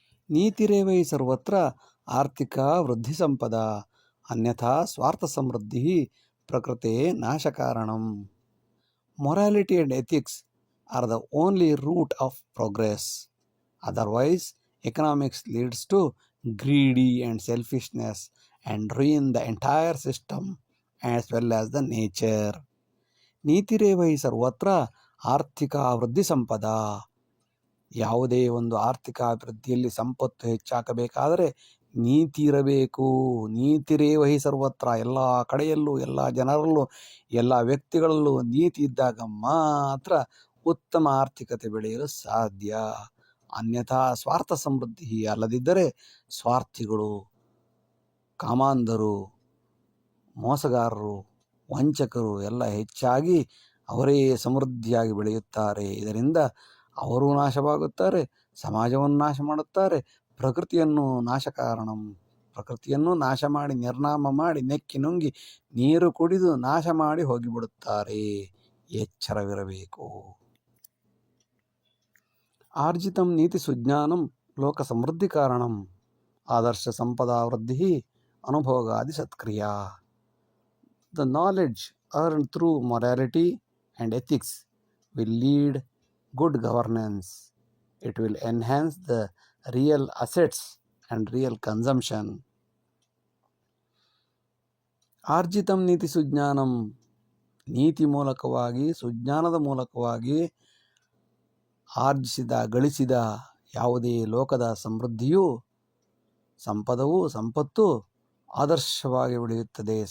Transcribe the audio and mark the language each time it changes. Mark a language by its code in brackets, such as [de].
[sa] ನೀತಿರೇವೈ ಸರ್ವತ್ರ ಆರ್ಥಿಕ ವೃದ್ಧಿ ಸಂಪದ ಅನ್ಯಥಾ ಸ್ವಾರ್ಥ ಸಮೃದ್ಧಿ ಪ್ರಕೃತೆ ನಾಶಕಾರಣಂ. [en] Morality and ethics are the only root of progress. Otherwise economics leads to greedy and selfishness and ruin the entire system as well as the nature. [sa] ನೀತಿರೇವೈ ಸರ್ವತ್ರ ಆರ್ಥಿಕ ವೃದ್ಧಿ ಸಂಪದ. [kn] ಯಾವುದೇ ಒಂದು ಆರ್ಥಿಕ ಅಭಿವೃದ್ಧಿಯಲ್ಲಿ ಸಂಪತ್ತು ಹೆಚ್ಚಾಗಬೇಕಾದರೆ ನೀತಿ ಇರಬೇಕು. [sa] ನೀತಿರೇವಹಿ ಸರ್ವತ್ರ, [kn] ಎಲ್ಲ ಕಡೆಯಲ್ಲೂ, ಎಲ್ಲ ಜನರಲ್ಲೂ, ಎಲ್ಲ ವ್ಯಕ್ತಿಗಳಲ್ಲೂ ನೀತಿ ಇದ್ದಾಗ ಮಾತ್ರ ಉತ್ತಮ ಆರ್ಥಿಕತೆ ಬೆಳೆಯಲು ಸಾಧ್ಯ. [sa] ಅನ್ಯಥಾ ಸ್ವಾರ್ಥ ಸಮೃದ್ಧಿ, [kn] ಅಲ್ಲದಿದ್ದರೆ ಸ್ವಾರ್ಥಿಗಳು, ಕಾಮಾಂಧರು, ಮೋಸಗಾರರು, ವಂಚಕರು ಎಲ್ಲ ಹೆಚ್ಚಾಗಿ ಅವರೇ ಸಮೃದ್ಧಿಯಾಗಿ ಬೆಳೆಯುತ್ತಾರೆ. ಇದರಿಂದ ಅವರೂ ನಾಶವಾಗುತ್ತಾರೆ, ಸಮಾಜವನ್ನು ನಾಶ ಮಾಡುತ್ತಾರೆ, ಪ್ರಕೃತಿಯನ್ನು ನಾಶಕಾರಣಂ. ಪ್ರಕೃತಿಯನ್ನು ನಾಶ ಮಾಡಿ, ನಿರ್ನಾಮ ಮಾಡಿ, ನೆಕ್ಕಿ ನುಂಗಿ ನೀರು ಕುಡಿದು ನಾಶ ಮಾಡಿ ಹೋಗಿಬಿಡುತ್ತಾರೆ. ಎಚ್ಚರವಿರಬೇಕು. [sa] ಆರ್ಜಿತಂ ನೀತಿ ಸುಜ್ಞಾನಂ ಲೋಕ ಸಮೃದ್ಧಿ ಕಾರಣಂ. ಆದರ್ಶ ಸಂಪದಾ ವೃದ್ಧಿ ಅನುಭೋಗಾದಿ ಸತ್ಕ್ರಿಯಾ. [en] The knowledge earned through morality and ethics will lead good governance. It will enhance the real assets and real consumption. [sa] ಆರ್ಜಿತಂ ನೀತಿ ಸುಜ್ಞಾನಂ, [kn] ನೀತಿ ಮೂಲಕವಾಗಿ, ಸುಜ್ಞಾನದ ಮೂಲಕವಾಗಿ ಆರ್ಜಿಸಿದ, ಗಳಿಸಿದ ಯಾವುದೇ ಲೋಕದ ಸಮೃದ್ಧಿಯೂ, ಸಂಪದವೂ, ಸಂಪತ್ತು ಆದರ್ಶವಾಗಿ ಬೆಳೆಯುತ್ತದೆ.